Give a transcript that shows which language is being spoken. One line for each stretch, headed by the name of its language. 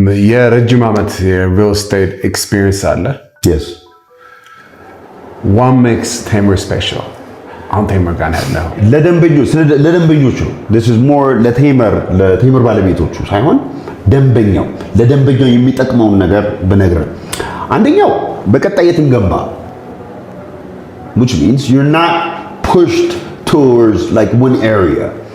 Amharic: የረጅም ዓመት የሪል ስቴት ኤክስፒሪየንስ አለ።
English: yes what makes Temer special?
Amharic: አሁን ቴምር ጋር ያለው ለደንበኞቹ
English: this is more
Amharic: ለቴምር ባለቤቶቹ ሳይሆን ለደንበኛው የሚጠቅመውን ነገር ብነግርህ፣ አንደኛው በቀጣይ የትም ገንባ
English: which means you're not pushed towards like one area.